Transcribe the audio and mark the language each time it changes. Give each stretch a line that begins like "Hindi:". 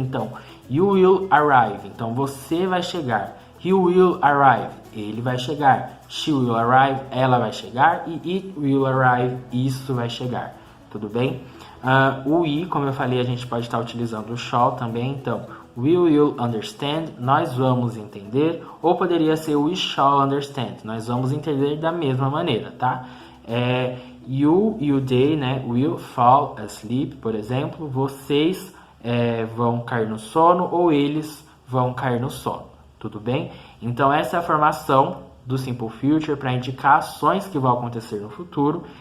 Portuguese: Então,
English: you will arrive.
Portuguese: Então, você vai chegar.
English: He will arrive.
Portuguese: Ele vai chegar.
English: She will arrive.
Portuguese: Ela vai chegar. E
English: it will arrive.
Portuguese: Isso vai chegar. Tudo bem? O we, como eu falei, a gente pode estar utilizando o shall também. Então,
English: we will understand.
Portuguese: Nós vamos entender. Ou poderia ser
English: we shall understand.
Portuguese: Nós vamos entender da mesma maneira, tá? You e o they, né?
English: Will fall asleep,
Portuguese: por exemplo. Vocês vão cair no sono ou eles vão cair no sono, tudo bem? Então essa é a formação do Simple Future para indicar ações que vão acontecer no futuro.